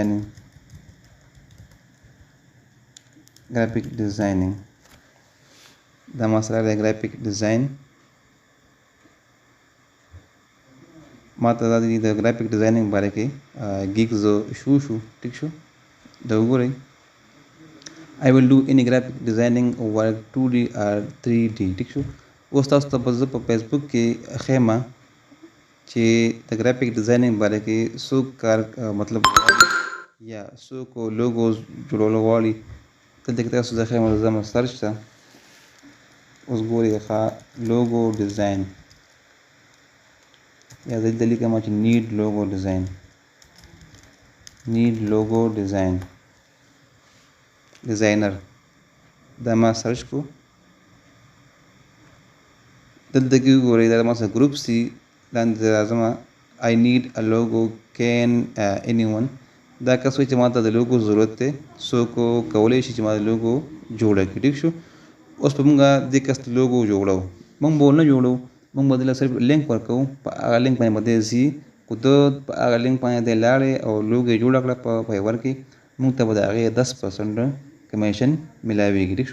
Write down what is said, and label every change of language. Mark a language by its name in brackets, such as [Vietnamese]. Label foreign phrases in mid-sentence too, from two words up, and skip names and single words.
[Pashto] ډیزاینینګ دا ما سره دی [English] graphic design [Pashto] ما ته دا د [English] graphic designing [Pashto] باره کې ګیګز شو ټیک شو دا وګورئ [English] I will do any graphic designing work 2D or 3D [Pashto] ټیک شو. اوس تاسو ته به زه په فیسبوک کې ښیم چې د [English] graphic designing [Pashto] باره کې څوک کار مطلب یا څوک لوګوز جوړول غواړي دلته کې تاسو زه ښیم زه ځم سرچ ته اوس ګورئ ښه [English] logo design [Pashto] یا زه دلته لیکم چې [English] need logo [Pashto] ډیزاینر دا ما سرچ کو دلته کې وګورئ دا ما سره ګروپ سي لاندې راځم [English] I need a logo can anyone [Pashto] دا کس وایي چې ما ته د لوګو ضرورت دی څوک کولی شي چې ما د لوګو جوړه کړي ټیک شو. اوس به مونږ دې کس ته لوګو جوړو مونږ به ونه جوړو مونږ به دله صرف لینک ورکوو په هغه لینک باندې به دی ځي خو ده په هغه لینک باندې دی لاړې او لوګو یې جوړه کړه په فایور کې مونږ ته به د هغې 10% کمیشن ملاویږي ټیک شو.